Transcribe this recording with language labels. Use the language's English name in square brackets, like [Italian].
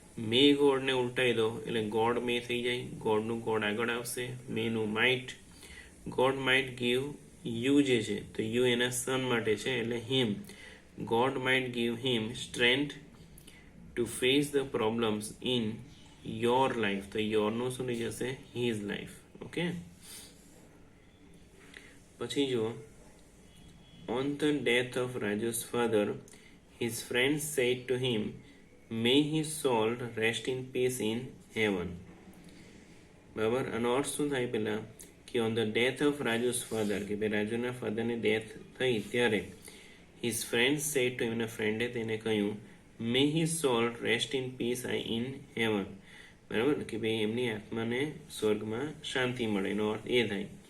[Gujarati] મે ગોડને ઉલટાઈ દો એટલે ગોડ મે થઈ જાય. ગોડનું ગોડ આગળ આવશે. Menu might. [English] god might give you [Gujarati] જે છે તો યુ એના સન માટે છે એટલે હિમ. [English] God might give him strength to face the problems in your life. [Gujarati] તો યોરનું શું થઈ જશે? [English] His life. Okay. [Gujarati] પછી જુઓ, [English] on the death of Raju's father, his friends said to him, may his soul rest in peace in heaven. [Gujarati] બરાબર. આનો અર્થ શું થાય? [English] પેલા કે on the death of Raju's father, [Gujarati] કે ભાઈ રાજુના ફાધરની ડેથ થઈ ત્યારે [English] his friend said to, [Gujarati] એમના ફ્રેન્ડે તેને કહ્યું, [English] May his soul rest in peace in heaven. [Gujarati] બરાબર. કે ભાઈ એમની આત્માને સ્વર્ગમાં શાંતિ મળે. એનો અર્થ એ થાય.